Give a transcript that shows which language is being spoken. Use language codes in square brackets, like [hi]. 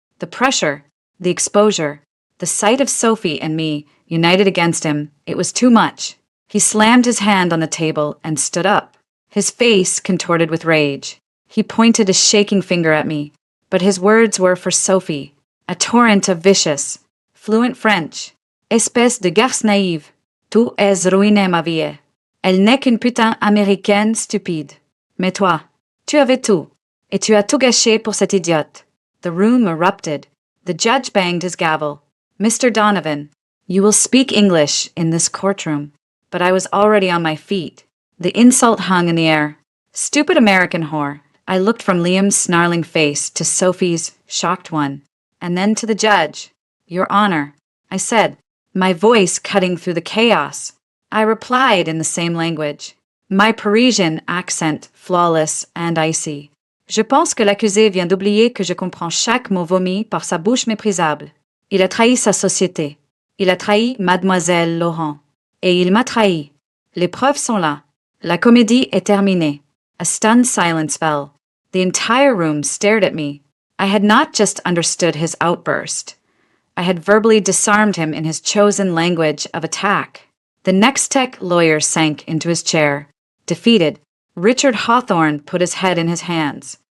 [en] The pressure, the exposure, the sight of Sophie and me united against him, it was too much. He slammed his hand on the table and stood up, his face contorted with rage. He pointed a shaking finger at me, but his words were for Sophie, a torrent of vicious, fluent French. [fr] Espèce de garce naïve, tu es ruiné ma vie. Elle n'est qu'une putain américaine stupide. Mais toi, tu avais tout, et tu as tout gâché pour cette idiote. [en] The room erupted. The judge banged his gavel. Mr. Donovan, you will speak English in this courtroom. But I was already on my feet. The insult hung in the air. Stupid American whore. I looked from Liam's snarling face to Sophie's shocked one, and then to the judge. Your Honor, I said, my voice cutting through the chaos. I replied in the same language, my Parisian accent flawless and icy. [fr] Je pense que l'accusé vient d'oublier que je comprends chaque mot vomi par sa bouche méprisable. Il a trahi sa société. Il a trahi Mademoiselle Laurent. Et il m'a trahi. Les preuves sont là. La comédie est terminée. [en] A stunned silence fell. The entire room stared at me. I had not just understood his outburst. I had verbally disarmed him in his chosen language of attack. The Nextech lawyer sank into his chair. Defeated, Richard Hawthorne put his head in his hands.